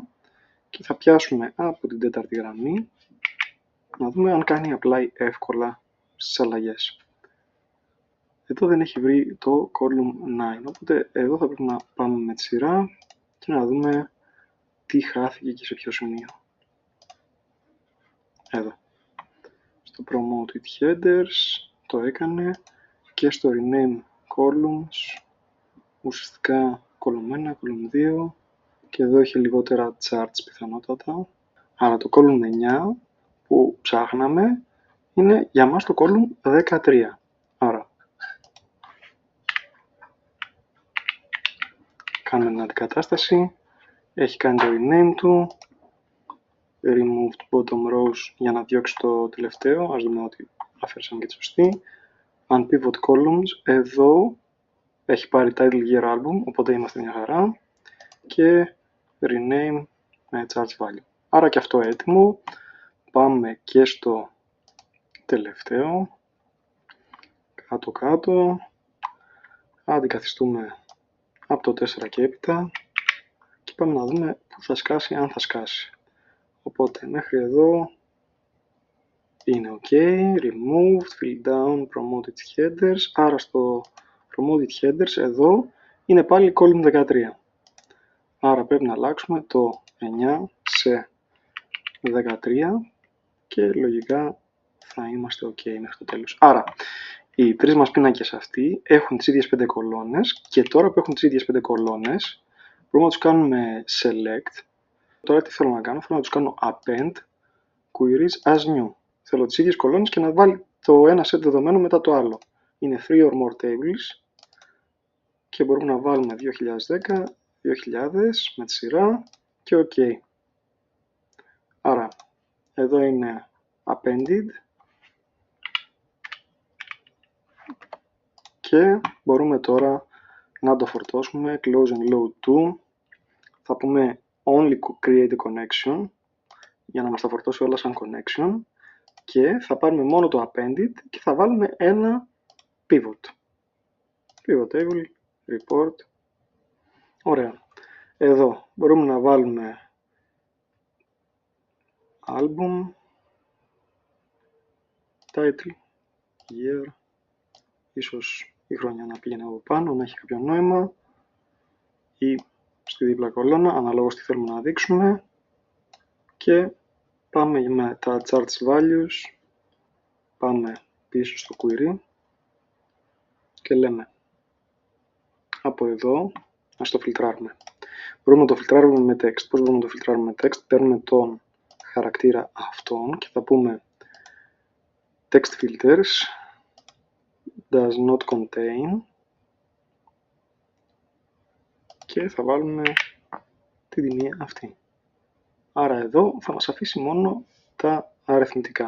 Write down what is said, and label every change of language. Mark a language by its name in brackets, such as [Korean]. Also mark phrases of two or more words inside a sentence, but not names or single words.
[Greek] Και θα πιάσουμε από την τέταρτη γραμμή να δούμε αν κάνει apply εύκολα στις αλλαγές. Εδώ δεν έχει βρει το column 9, οπότε εδώ θα πρέπει να πάμε με τη σειρά και να δούμε τι χάθηκε και σε ποιο σημείο. Εδώ. Στο [English] promoted headers [Greek] το έκανε και στο [English] rename columns, [Greek] ουσιαστικά column 1, column 2 και εδώ έχει λιγότερα charts πιθανότατα. Άρα το column 9 που ψάχναμε είναι για μας το column 13. Άρα κάνουμε την αντικατάσταση, έχει κάνει το rename του, [English] removed bottom rows [Greek] για να διώξει το τελευταίο, ας δούμε ότι αφαιρέσαμε και τη σωστή. [English] Unpivot columns, [Greek] εδώ έχει πάρει [English] title year album, [Greek] οπότε είμαστε μια χαρά και rename με [English] charts value. [Greek] Άρα και αυτό έτοιμο. Πάμε και στο τελευταίο, κάτω-κάτω, αντικαθιστούμε από το 4 και έπειτα και πάμε να δούμε που θα σκάσει, αν θα σκάσει. Οπότε μέχρι εδώ είναι ok, [English] removed, fill down, promoted headers, [Greek] άρα στο [English] promoted headers [Greek] εδώ είναι πάλι column 13. Άρα πρέπει να αλλάξουμε το 9 σε 13 και λογικά θα είμαστε ok μέχρι το τέλος. Άρα οι τρεις μας πίνακες αυτοί έχουν τις ίδιες 5 κολόνες και τώρα που έχουν τις ίδιες 5 κολόνες μπορούμε να τους κάνουμε select. Τώρα τι θέλω να κάνω? Θέλω να τους κάνω [English] append queries as new. [Greek] Θέλω τις ίδιες κολόνες και να βάλει το ένα set δεδομένο μετά το άλλο. Είναι 3 [English] or more tables [Greek] και μπορούμε να βάλουμε 2010, 2000 με τη σειρά και ok. Άρα εδώ είναι appended και μπορούμε τώρα να το φορτώσουμε [English] close and load to. [Greek] Θα πούμε [English] only create a connection [Greek] για να μας τα φορτώσει όλα σαν connection και θα πάρουμε μόνο το appended και θα βάλουμε ένα pivot. [English] Pivot table, report. [Greek] Ωραία. Εδώ μπορούμε να βάλουμε [English] album, title, year, [Greek] ίσως η χρονιά να πήγαινε από πάνω, να έχει κάποιο νόημα ή στη δίπλα κολόνα, αναλόγως τι θέλουμε να δείξουμε και πάμε με τα [English] charts values, [Greek] πάμε πίσω στο query και λέμε από εδώ να το φιλτράρουμε. Μπορούμε να το φιλτράρουμε με text. Πώς μπορούμε να το φιλτράρουμε με text? Παίρνουμε τον χαρακτήρα αυτόν και θα πούμε [English] text filters does not contain [Greek] και θα βάλουμε τη τιμή αυτή. Άρα εδώ θα μας αφήσει μόνο τα αριθμητικά.